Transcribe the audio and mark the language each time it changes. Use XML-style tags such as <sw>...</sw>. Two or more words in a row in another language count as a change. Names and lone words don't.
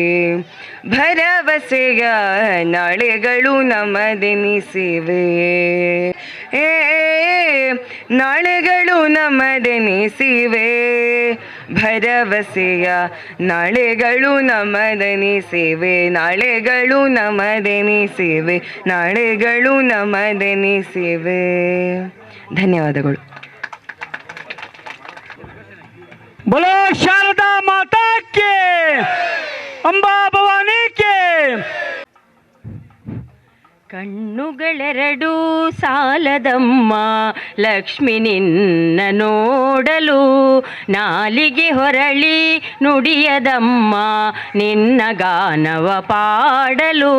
<kn>ಭರವಸೆಯ ನಾಳೆಗಳು ನಮದೆನಿಸಿವೆ ನಾಳೆಗಳು ನಮದೆನಿಸಿವೆ ಭರವಸೆಯ ನಾಳೆಗಳು ನಮದೆನಿಸಿವೆ, ನಾಳೆಗಳು ನಮದೆನಿಸಿವೆ, ನಾಳೆಗಳು ನಮದೆನಿಸಿವೆ. ಧನ್ಯವಾದಗಳು.</kn> <hi>बोलो शारदा माता के, अंबा भवानी के.</hi> <kn>ಕಣ್ಣುಗಳೆರಡು ಸಾಲದಮ್ಮ ಲಕ್ಷ್ಮಿ ನಿನ್ನ ನೋಡಲು, ನಾಲಿಗೆ ಹೊರಳಿ ನುಡಿಯದಮ್ಮ ನಿನ್ನ ಗಾನವ ಪಾಡಲು.</kn>